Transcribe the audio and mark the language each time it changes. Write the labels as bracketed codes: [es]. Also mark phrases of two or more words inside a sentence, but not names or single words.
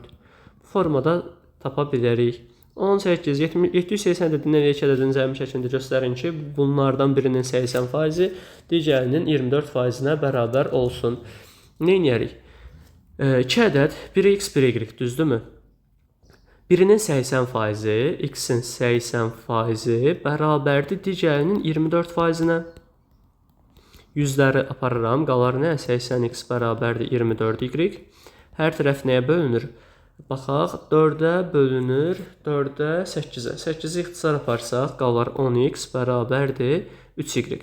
[az] Bu formada tapa bilərik. 18, 780 ədədini eləyək ədədini zəmi şəklində göstərin ki, bunlardan birinin 80%, digərinin 24%-nə bərabər olsun. Nə edərik? 2 ədəd, biri x, biri y, düzdürmü? Birinin 80%, x-in 80%-i bərabərdir digərinin 24%-nə. Yüzləri aparıram, qalar nə? 80x bərabərdir 24y. Hər tərəf nəyə bölünür? Baxaq, 4-ə bölünür, 4-ə 8-ə. 8-i ixtisar aparsaq, qalar 10x bərabərdir 3y.